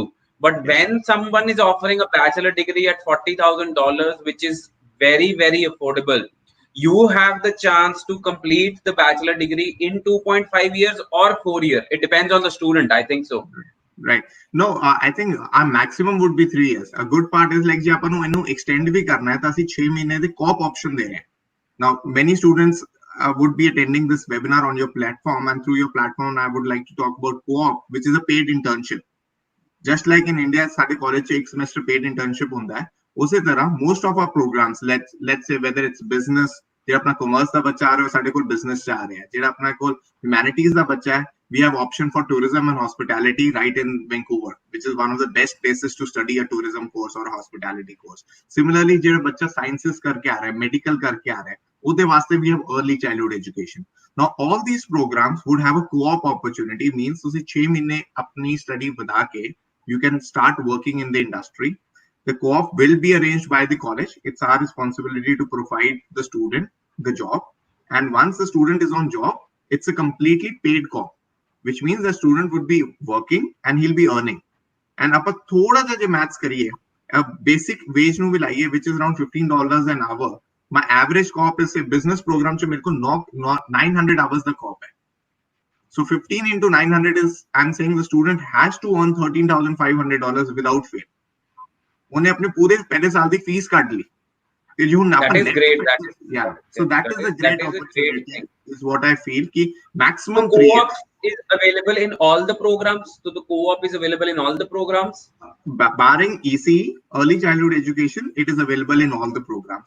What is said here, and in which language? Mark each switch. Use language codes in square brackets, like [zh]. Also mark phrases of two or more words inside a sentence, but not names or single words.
[en] But when someone is offering a bachelor degree at $40,000, which is very, very affordable, you have the chance to complete the bachelor degree in 2.5 years or 4 years. It depends on the student. I think so. Right. No, I think our maximum would be 3 years. A good part is like [pa] ਜੇ ਆਪਾਂ ਨੂੰ ਇਹਨੂੰ extend ਵੀ ਕਰਨਾ ਹੈ ਤਾਂ ਅਸੀਂ 6 ਮਹੀਨੇ ਦੇ [en] co-op option [pa] ਦੇ ਰਹੇ ਹਾਂ. [en] Now, many students would be attending this webinar on your platform, and through your platform, I would like to talk about co-op, which is a paid internship. Just like in India, [pa] ਸਾਡੇ college 'ਚ ਇੱਕ [en] semester paid internship [pa] ਹੁੰਦਾ ਹੈ. ਉਸੇ ਤਰ੍ਹਾਂ [en] most of our programs, let's say whether it's business, [pa] ਜਿਹੜਾ ਆਪਣਾ commerce ਦਾ ਬੱਚਾ ਆ ਰਿਹਾ ਸਾਡੇ ਕੋਲ business 'ਚ ਆ ਰਿਹਾ, ਜਿਹੜਾ ਆਪਣਾ ਕੋਲ humanities ਦਾ ਬੱਚਾ ਹੈ, [en] we have option for tourism and hospitality right in Vancouver, which is one of the best places to study a tourism course or a hospitality course. [pa] Similarly, ਜਿਹੜਾ ਬੱਚਾ sciences ਕਰਕੇ ਆ ਰਿਹਾ, medical ਕਰਕੇ ਆ ਰਿਹਾ, ਉਹਦੇ ਵਾਸਤੇ [en] we have early childhood education. Now, all these programs would have a co-op opportunity, means [pa] ਤੁਸੀਂ 6 ਮਹੀਨੇ ਆਪਣੀ study ਵਧਾ ਕੇ [en] you can start working in the industry. The co-op will be arranged by the college. It's our responsibility to provide the student the job. And once the student is on job, it's a completely paid co-op, which means the student would be working and he'll be earning. [pa] And ਆਪਾਂ ਥੋੜਾ ਜਿਹਾ ਜੇ maths ਕਰੀਏ, [en] a basic wage [pa] ਨੂੰ ਵੀ ਲਾਈਏ, [en] which is around $15 an hour. My average co-op is a business program [pa] ਚ ਮੇਰੇ ਕੋਲ [en] 900 hours ਦਾ co-op ਹੈ. So 15 into 900 is, I'm saying the student has to earn $13,500 without fail. [pa] ਉਹਨੇ ਆਪਣੇ ਪੂਰੇ ਪਹਿਲੇ ਸਾਲ ਦੀ ਫੀਸ ਕੱਢ ਲਈ. [en] That is great. So that is a great opportunity, is what I feel. Ki maximum so co-op is available in all the programs. So the co-op is available in all the programs. Barring ECE, early childhood education, it is available in all the programs.